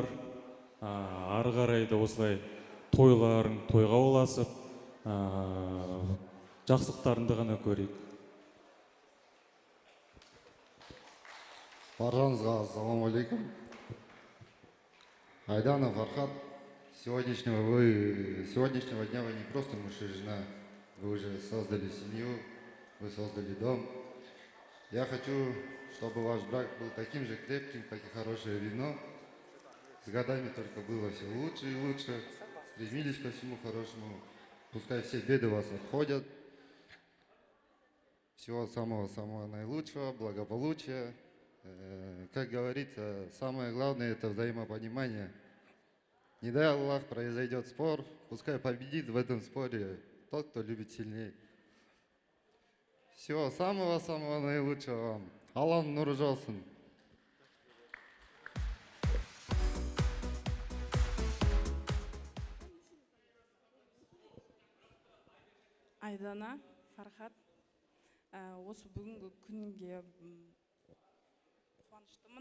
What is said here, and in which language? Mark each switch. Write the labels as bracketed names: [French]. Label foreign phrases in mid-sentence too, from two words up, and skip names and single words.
[Kazakh] Ары қарай да осылай тойларың тойға оласып, жақсылықтарыңды ғана көрейік. Баршаңызға ассалаумағалейкум. Айдана, Фархат, [Russian] сегодняшнего дня вы не просто муж и жена, вы уже создали семью, вы создали дом. Я хочу, чтобы ваш брак был таким же крепким, как и хорошее вино. С годами только было все лучше и лучше, стремились ко всему хорошему. Пускай все беды вас обходят. Всего самого-самого наилучшего, благополучия. Как говорится, самое главное — это взаимопонимание. Не дай Аллах, произойдет спор, пускай победит в этом споре тот, кто любит сильнее. Всего самого-самого наилучшего вам. [Kazakh] Аллах нұры жаусын. Айдана, Фархат, осы бүгінгі күнге қуаныштымын.